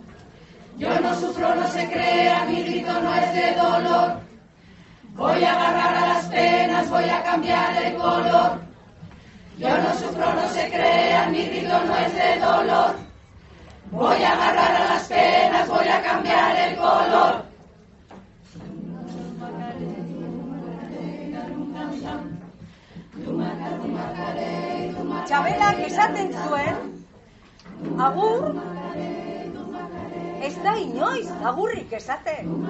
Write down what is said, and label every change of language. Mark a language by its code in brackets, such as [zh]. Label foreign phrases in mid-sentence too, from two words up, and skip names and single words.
[es] Yo no sufro, no se crea, mi grito no es de dolor. Voy a agarrar a las penas, voy a cambiar el color. Yo no sufro, no se crea, mi grito no es de dolor. Voy a agarrar a las penas, voy a cambiar el color. [eu] Txabelak esaten zuen, agur, ez da inoiz agurrik esaten.